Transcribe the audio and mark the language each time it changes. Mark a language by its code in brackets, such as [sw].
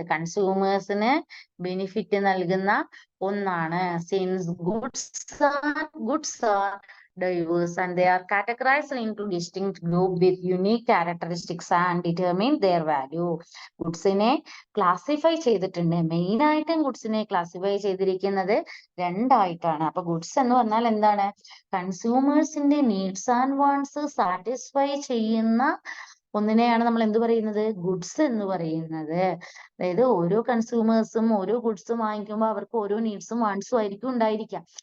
[ml] കൺസ്യൂമേഴ്സിന് benefit നൽകുന്ന ഒന്നാണ്. [en] Since goods are diverse and they are categorized into distinct group with unique characteristics and determine their value. [ml] ഗുഡ്സിനെ classify ചെയ്തിട്ടുണ്ട്. Main ആയിട്ടും ഗുഡ്സിനെ classify ചെയ്തിരിക്കുന്നത് രണ്ടായിട്ടാണ്. അപ്പൊ goods എന്ന് പറഞ്ഞാൽ എന്താണ്? കൺസ്യൂമേഴ്സിന്റെ നീഡ്സ് ആൻഡ് വാണ്ട്സ് സാറ്റിസ്ഫൈ ചെയ്യുന്ന ഒന്നിനെയാണ് നമ്മൾ എന്ത് പറയുന്നത്? ഗുഡ്സ് എന്ന് പറയുന്നത്. അതായത് ഓരോ കൺസ്യൂമേഴ്സും ഓരോ ഗുഡ്സും വാങ്ങിക്കുമ്പോൾ അവർക്ക് ഓരോ നീഡ്സും വാണ്ട്സും ആയിരിക്കും ഉണ്ടായിരിക്കാം.